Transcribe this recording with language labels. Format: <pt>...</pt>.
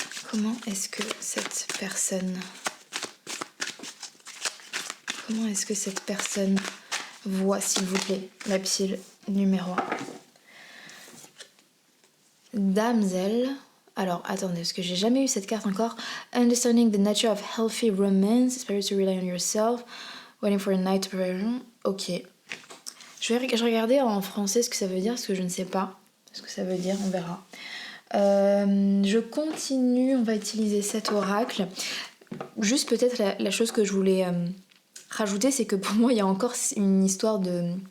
<fr>Comment est-ce que cette personne voit, s'il vous plaît, la pile numéro 1. Damsel. Alors, attendez, parce que j'ai jamais eu cette carte encore.</fr> <en>Understanding the nature of healthy romance, it's better to rely on yourself, waiting for a night to prepare. Ok.</en> <fr>Je regardais en français ce que ça veut dire, parce que je ne sais pas ce que ça veut dire, on verra. Je continue, on va utiliser cet oracle. Juste peut-être la chose que je voulais rajouter, c'est que pour moi, il y a encore une histoire de...</fr>